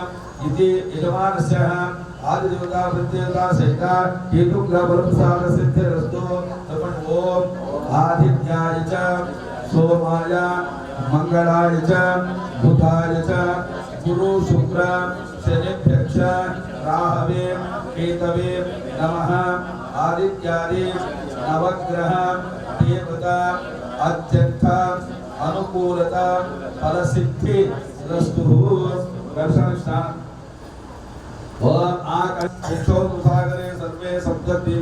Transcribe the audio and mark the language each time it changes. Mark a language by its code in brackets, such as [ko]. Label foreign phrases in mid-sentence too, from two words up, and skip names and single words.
[sa] ఇది యజమానస్య ఆదిదేవతా ప్రత్యేకతా సహిత కేతు గ్రహ బలప్రసాద సిద్ధిరస్తు తపన్ ఓం ఆదిత్యాయ చ సోమాయ మంగళాయ చ బుధాయ చ గురు శుక్ర శనిభ్యక్ష రాహవే కేతవే నమః आदित्यादि नवग्रह देवता अत्यंत अनुकूलता फलसिद्धि रस्तु दर्शन स्थान ओम आकाशोत्सागरे सर्वे सप्तद्वीप